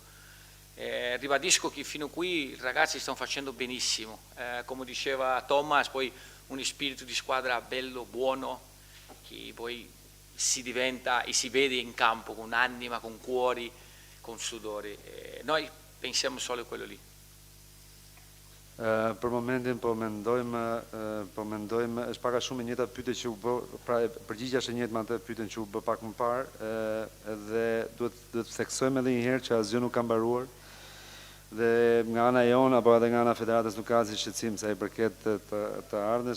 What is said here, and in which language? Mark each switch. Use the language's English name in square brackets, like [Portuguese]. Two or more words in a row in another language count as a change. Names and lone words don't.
[Italian] Ribadisco che fino a qui i ragazzi stanno facendo benissimo, come diceva Thomas, poi un spirito di squadra bello, buono, che poi si diventa e si vede in campo con anima, con cuori, con sudore. Noi pensiamo solo a quello lì. [Albanian] Për momentin po mendojmë, është pak a shumë e njëjta pyetje që u bë, pra përgjigjja është e njëjtë me atë pyetjen që u bë pak më parë, dhe duhet të theksojmë edhe një herë që asgjë nuk ka mbaruar. Dhe nga ana jonë apo edhe nga ana federatës nuk ka asnjë shqetësim sa i përket të ardhmes.